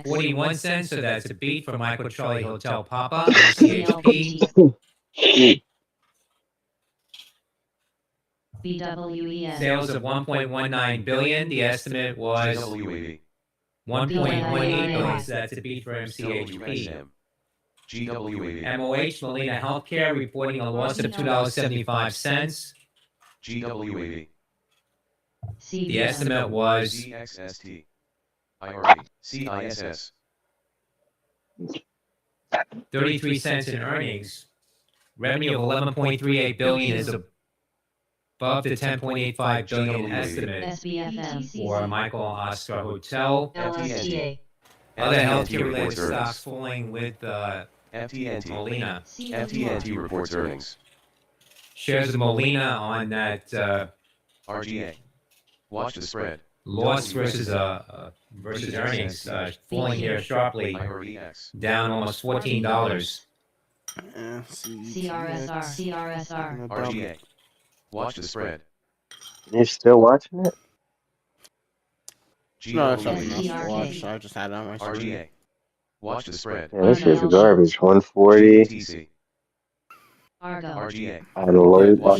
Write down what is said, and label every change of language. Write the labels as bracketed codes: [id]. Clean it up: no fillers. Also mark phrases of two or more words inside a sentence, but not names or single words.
[en] 41 cents, so that's a beat for Michael Charlie Hotel Papa, MCHP. BWEN. Sales of 1.19 billion. The estimate was GWAV. 1.18 billion, so that's a beat for MCHP. WSM. GWAV. MOH Molina Healthcare reporting a loss of $2.75. GWAV. The estimate was DXST. IRE. CISS. 33 cents in earnings. Revenue of 11.38 billion is above the 10.85 billion estimate SBFM. for Michael Oscar Hotel. LSTA. Other FTNT healthcare related reports stocks earnings. falling with FTNT. Molina. FTNT reports earnings. Shares of Molina on that RGA. Watch the spread. loss versus earnings, falling here sharply, IREX. down almost $14. CRSR. CRSR. RGA. Watch the spread. You're still watching it? No, it's something GWAV. else to watch. So I just had it on my screen. RGA. Watch the spread. Yeah, this shit's garbage. 140 GTC. Argo. RGA. on low Watch